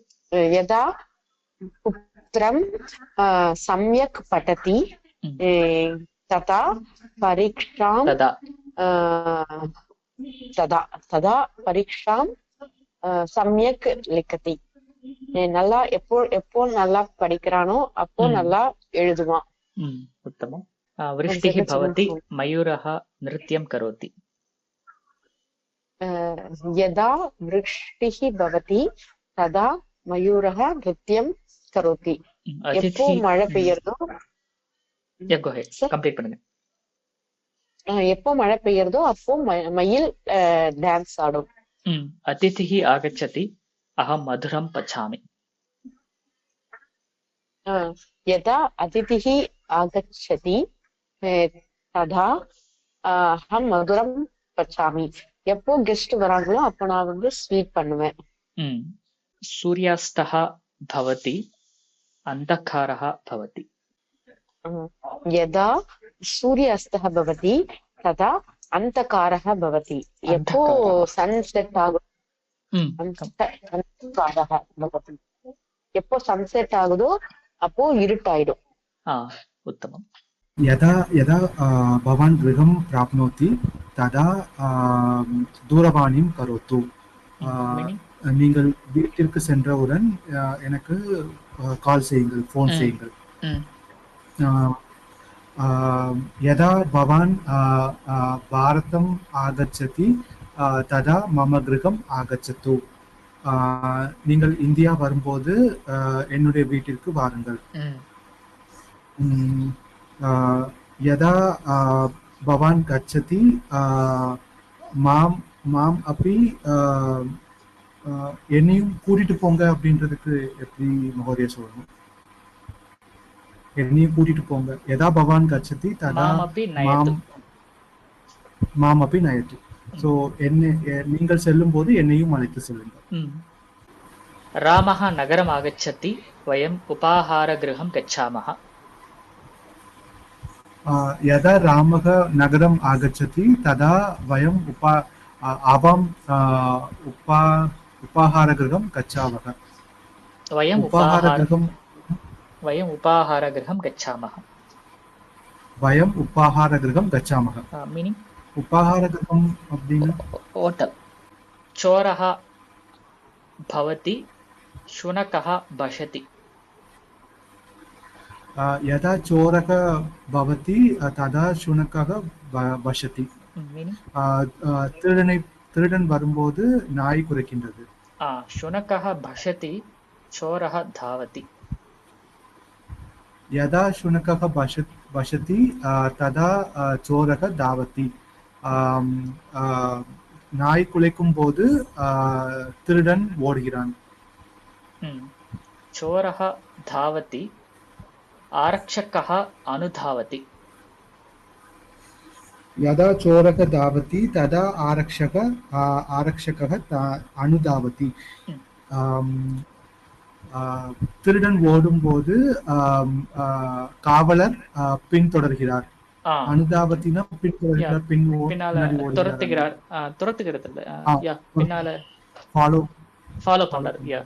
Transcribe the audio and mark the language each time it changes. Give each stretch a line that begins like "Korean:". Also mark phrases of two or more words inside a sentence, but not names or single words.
Sanskrit: यदा पुत्रम् सम्यक् पठति तदा परीक्षाम् तदा परीक्षाम् सम्यक् लिखति.
Tamil: நல்லா எப்போ நல்லா படிக்கிறானோ அப்போ நல்லா எழுதுவான்.
Sanskrit: உத்தமம். விருஷ்டிः भवति मयूरः नृत्यं करोति. यदा वृष्टिः भवति तदा मयूरः नृत्यं करोति.
Tamil: எப்போ மழை பெய்யறதோ எப்போ மழை பெய்யறதோ அப்போ மயில் டான்ஸ் ஆடும்.
Sanskrit: அதிதிः आगच्छति अहं मधुरं पचामि. यदा अतिथिः आगच्छति तदा अहं मधुरं पचामि.
Tamil: எப்போ கெஸ்ட் வராங்களோ அப்ப நான் வந்து ஸ்வீட் பண்ணுவேன்.
Sanskrit: सूर्यास्तः भवति अन्धकारः भवति. यदा सूर्यास्तः भवति तदा अंधकारः भवति.
Tamil: எப்போ சன்செட் ஆகுதோ
Sanskrit: अंधकारः भवति.
Tamil: எப்போ சன்செட் ஆகுதோ அப்போ இருட்டாயிடும்.
Sanskrit: उत्तमम्. यदा यदा भवान् गृहं प्राप्नोति तदा दूरवाणीं करोतु.
Tamil: நீங்கள் வீட்டிற்கு சென்றவுடன் எனக்கு கால் செய்யுங்கள், ஃபோன் செய்யுங்கள்.
Sanskrit: यदा भवान् भारतम् आगच्छति तदा मम गृहम् आगच्छतु.
Tamil: நீங்கள் இந்தியா வரும்போது என்னுடைய வீட்டிற்கு வாருங்கள்.
Sanskrit: यदा भवान् गच्छति माम् माम्
Tamil: அப்படி என்னையும் கூட்டிட்டு போங்க அப்படின்றதுக்கு எப்படி மகோதய சொல்லணும்? என்னையும் கூட்டிட்டு போங்க.
Sanskrit: यदा भवान् गच्छति तदा मामपि नयतु.
Tamil: மாம் அப்படி நயத்து. ஸோ நீங்கள் செல்லும் போது என்னையும் அழைத்து செல்லுங்கள்.
Sanskrit: रामः नगरम् आगच्छति वयम् उपाहार गृहम् गच्छामः. यदा रामः नगरम् आगच्छति तदा वयम् उपाहारगृहं गच्छामः. वयम् उपाहारगृहं गच्छामः. वयम् उपाहारगृहं गच्छामः.
Tamil: मीनिंग उपाहारगृहं அப்படினா
Sanskrit: होटल. चोरः भवति शुनकः भषति. यदा चोरः भवति तदा शुनकः भषति.
Tamil: திருடன் வரும்போது நாய் குறைக்கின்றது.
Sanskrit: शुनकः भषति चोरः धावति. यदा शुनकः भषति तदा चोरः धावति.
Tamil: நாய் குலைக்கும் போது திருடன் ஓடுகிறான்.
Sanskrit: चोरः धावति आरक्षकः अनुधावति. यदा चोरः धावति तदा आरक्षकः अनुधावति.
Tamil: திருடன் ஓடும்போது காவலர் பின்தொடர்கிறார். அனுதாபத்தினா பின்தொடர்கிறார், துரத்துகிறார். துரத்துகிறது பின்னால ஃபாலோ பண்றாரு.